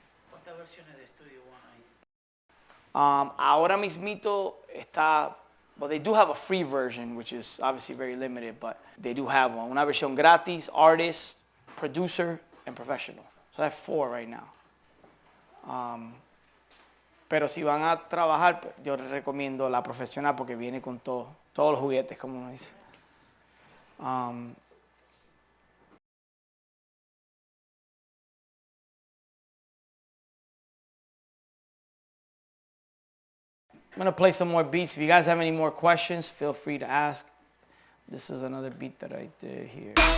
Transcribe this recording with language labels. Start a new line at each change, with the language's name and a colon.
Spanish: ¿Cuántas versiones de Studio One hay? Ahora mismito está,
English: well, they do have a free version, which is obviously very limited, but they do have one.
Spanish: Una versión gratis, artist, producer, and professional.
English: So I have 4 right now.
Spanish: Pero si van a trabajar, yo les recomiendo la profesional porque viene con todos los juguetes, como uno dice.
English: I'm going to play some more beats. If you guys have any more questions, feel free to ask. This is another beat that I did here.